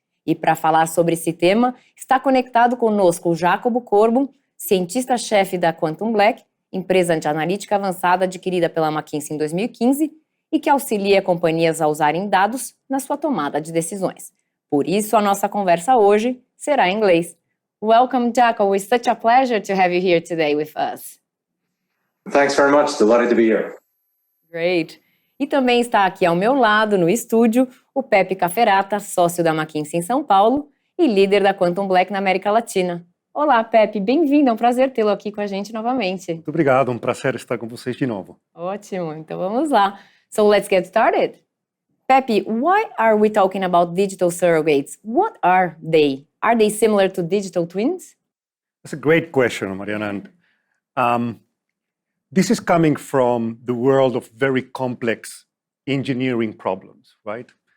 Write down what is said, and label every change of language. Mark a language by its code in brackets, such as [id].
[pt] E para falar sobre esse tema, está conectado conosco o Jacomo Corbo, cientista-chefe da QuantumBlack, empresa de analítica avançada adquirida pela McKinsey em 2015 e que auxilia companhias a usarem dados na sua tomada de decisões. Por isso, a nossa conversa hoje será em inglês. [en] Welcome, Jacomo. It's such a pleasure to have you here today with us. Thanks very much. Delighted to be here. Great. [pt] E também está aqui ao meu lado, no estúdio, o Pepe Cafferata, sócio da McKinsey em São Paulo e líder da QuantumBlack na América Latina. Olá, Pepe, bem-vindo, é um prazer tê-lo aqui com a gente novamente. Muito obrigado, um prazer estar com vocês de novo. Ótimo, então vamos lá. [en] So let's get started. Pepe, why are we talking about digital surrogates? What are they? Are they similar to digital twins? That's a great question, Mariana. This is coming from the world of very complex engineering problems, right?